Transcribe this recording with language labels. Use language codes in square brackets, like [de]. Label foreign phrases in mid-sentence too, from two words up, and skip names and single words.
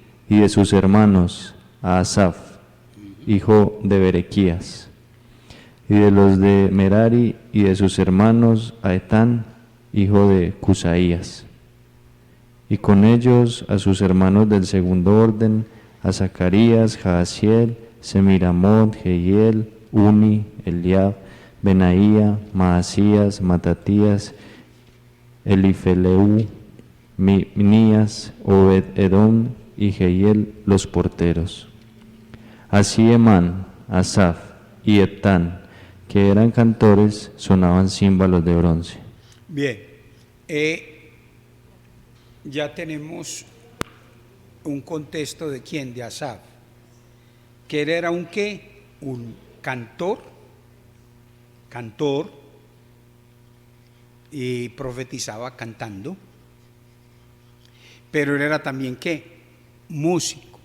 [es] y de sus hermanos a Asaf, hijo de Berequías, y de los de Merari y de sus hermanos a Etán, hijo de Cusaías, y con ellos a sus hermanos del segundo orden, a Zacarías, Jaasiel, Semiramot, Jehiel, Uni, Eliab, Benaía, Maasías, Matatías, Elifeleu, Minías, Obed-Edom y Jehiel, los porteros. Así Emán, Asaf y Eptán, que eran cantores, sonaban címbalos de bronce. Bien. Ya tenemos un contexto de quién, de Asaf, que él era un qué, un cantor, y profetizaba cantando, pero él era también qué, músico.